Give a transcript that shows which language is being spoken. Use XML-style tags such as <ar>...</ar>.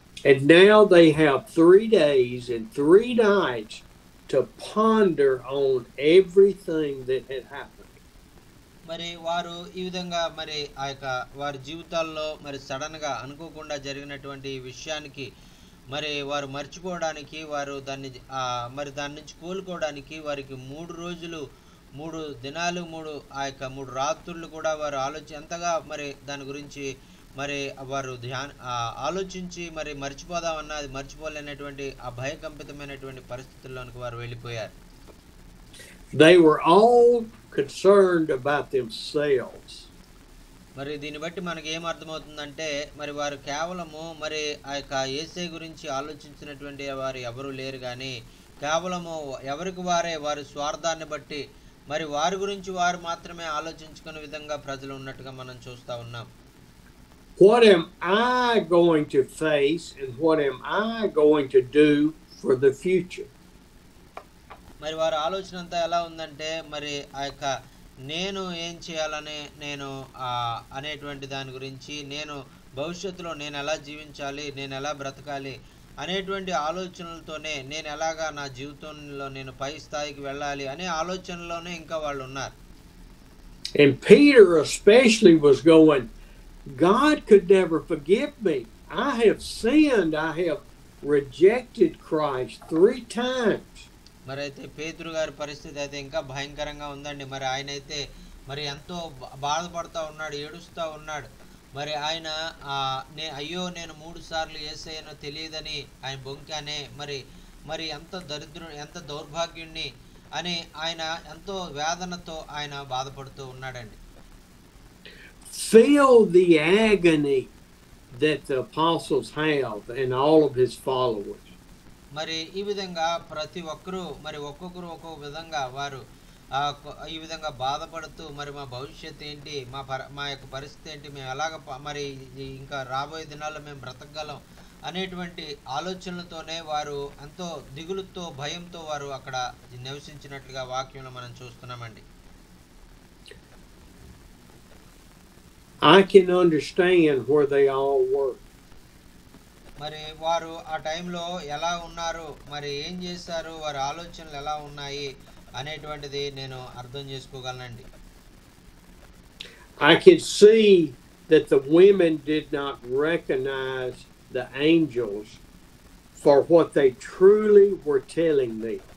<en>And now they have 3 days and 3 nights to ponder on everything that had happened.</en> <te>మరి వారు ఈ విధంగా మరి వారి జీవితాల్లో మరి సడన్ గా అనుకోకుండా జరిగినటువంటి విషయానికి మరి వారు మర్చిపోవడానికి వారు దాన్ని దాని నుంచి కోలుకోవడానికి వారికి 3 రోజులు 3 దినాలు 3 రాత్రులు కూడా వారు ఎంతగా మరి దాని గురించి మరి వారు ఆలోచించి మరి మర్చిపోదామన్నా అది మర్చిపోలేనటువంటి ఆ భయకంపితమైనటువంటి పరిస్థితుల్లోనికి వారు వెళ్ళిపోయారు.</te> <en>They were all concerned about themselves.</en> <te>మరి దీన్ని బట్టి మనకి ఏం అర్థమవుతుందంటే మరి వారు కేవలము మరి యేసయ్య గురించి ఆలోచించినటువంటి వారు ఎవరు లేరు కానీ కేవలము ఎవరికి వారి స్వార్థాన్ని బట్టి మరి వారి గురించి వారు మాత్రమే ఆలోచించుకునే విధంగా ప్రజలు ఉన్నట్టుగా మనం చూస్తా ఉన్నాం.</te> <en>What am I going to face and what am I going to do for the future?</en> <te>మరి వారి ఆలోచన అంతా ఎలా ఉందంటే మరి నేను ఏం చేయాలనే అనేటువంటి దాని గురించి నేను భవిష్యత్తులో నేను ఎలా జీవించాలి, నేను ఎలా బ్రతకాలి అనేటువంటి ఆలోచనలతోనే నేను ఎలాగా నా జీవితంలో నేను పై స్థాయికి వెళ్ళాలి అనే ఆలోచనలోనే ఇంకా వాళ్ళు ఉన్నారు.</te> <en>And Peter especially was going, God could never forgive me. I have sinned. I have rejected Christ 3 times.</en> <te>మరి అయితే పేతురు గారి పరిస్థితి అయితే ఇంకా భయంకరంగా ఉందండి. మరి ఆయన అయితే మరి ఎంతో బాధపడతా ఉన్నాడు, ఏడుస్తూ ఉన్నాడు. మరి ఆయన అయ్యో నేను 3 సార్లు యేసయ్యను తెలియదని ఆయన బొంకానే, మరి ఎంత దౌర్భాగ్యుణ్ణి అని ఆయన ఎంతో వేదనతో ఆయన బాధపడుతూ ఉన్నాడండి.</te> <en>Feel the agony that the apostles have and all of his followers.</en> <te>మరి ఈ విధంగా ప్రతి ఒక్కరూ మరి ఒక్కొక్కరు ఒక్కొక్క విధంగా వారు ఈ విధంగా బాధపడుతూ మరి మా భవిష్యత్తు ఏంటి, మా యొక్క పరిస్థితి ఏంటి, మేము ఎలాగ మరి ఇంకా రాబోయే దినాల్లో మేము బ్రతకగలం అనేటువంటి ఆలోచనలతోనే వారు ఎంతో దిగులుతో భయంతో వారు అక్కడ నివసించినట్లుగా వాక్యంలో మనం చూస్తున్నామండి.</te> <en>I can understand where they all were.</en> <te>మరి వారు ఆ టైంలో ఎలా ఉన్నారు, మరి ఏం చేశారు, వారి ఆలోచనలు ఎలా ఉన్నాయి అనేటువంటిది నేను అర్థం చేసుకోగలనండి.</te> <en>I can see that the women did not recognize the angels for what they truly were telling me.</en>